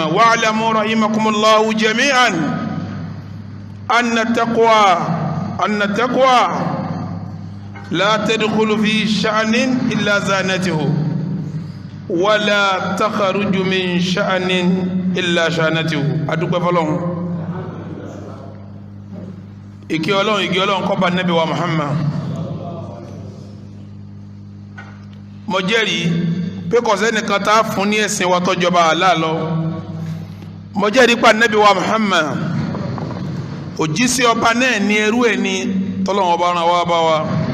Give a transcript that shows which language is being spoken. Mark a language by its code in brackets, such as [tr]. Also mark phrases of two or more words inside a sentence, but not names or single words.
[ar] واعلموا رحمكم الله جميعا أن التقوى لا تدخل في شأن إلا زانته ولا تخرج من شأن إلا شانته. [yo] adúpẹ́ fọ́lọ́run ìkẹ́ Ọlọ́run kó bá Nábì wa Muhammad. Mo jẹ́rìí pé kò sẹ́nìkan tá fún ní ẹ̀sìn wa tó jọba Allah lọ. Mo jẹ́rìí pé Nábì wa Muhammad òjíṣẹ́ ọba náà ní ẹrú ẹ̀ ní tọ́lọ́run ọba rán wá bá wa.